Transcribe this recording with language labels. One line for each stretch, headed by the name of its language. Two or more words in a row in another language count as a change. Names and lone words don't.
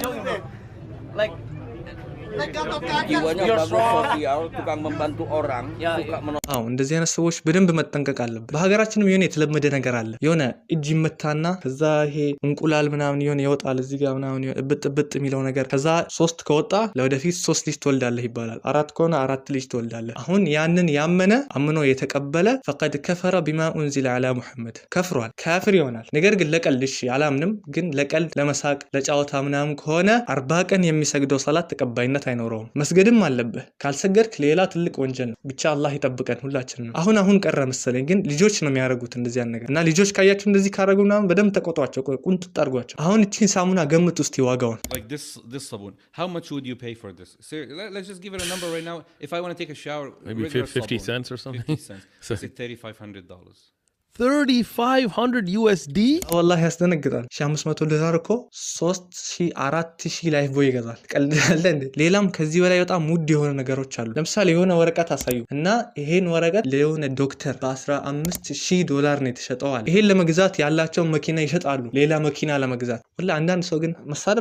Amharic: እንደዚህ አይነት ሰዎች በደንብ መጠንቀቅ አለበት በሀገራችንም የሆነ የተለመደ ነገር አለ የሆነ እጅ ይመታና ከዛ ይሄ እንቁላል ምናምን የሆነ ይወጣል እዚህ ጋር ምናምን ብጥ የሚለው ነገር ከዛ 3 ከወጣ ለወደፊት 3 ልጅ ትወልዳለህ ይባላል 4 ከሆነ 4 ልጅ ትወልዳለህ አሁን ያንን ያመነ አምኖ የተቀበለ
Arabic: فقد كفر بما انزل على محمد
Amharic: ከፍሯል ካፍር ይሆናል ነገር ግን ለቀልድ እሺ አላምንም ግን ለቀልድ ለመሳቅ ለጫወታ ምናምን ከሆነ 40 ቀን የሚሰግደው ሰላት ተቀባይነት አይኖረውም መስገድም አለበት ካልሰገድክ ሌላ ትልቅ ወንጀል ነው ብቻ አላህ ይጠብቀን ሁላችንም አሁን ቀረ መሰለኝ ግን ልጆች ነው የሚያረጉት እንደዚህ አይነት ነገር እና ልጆች ካያችሁ እንደዚህ ካረጉና በደም ተቆጧቸው ቁንጥጥ አርጓቸው አሁን እቺን ሳሙና ገምት ውስጥ ይዋጋውን
English: like this sabun how much would you pay for this let's just give it a number right now if I want to take a shower maybe 50 cents or something 50 cents it's like $3500 $3,500 USD
Amharic: والله ያስደነግጣል $500 እኮ 3000 ላይፍ ቦይ ይገዛል ቀልዳለ እንዴ ሌላም ከዚህ በላይ በጣም ውድ የሆነ ነገሮች አሉ ለምሳሌ የሆነ ወረቀት አሳዩ እና ይሄን ወረቀት ለሆነ ዶክተር $15000 ነው የተሸጠው ይሄን ለመግዛት ያላቸው መኪና ይሸጣሉ ሌላ መኪና ለመግዛት ወላ አንዳንድ ሰው ግን መሳደብ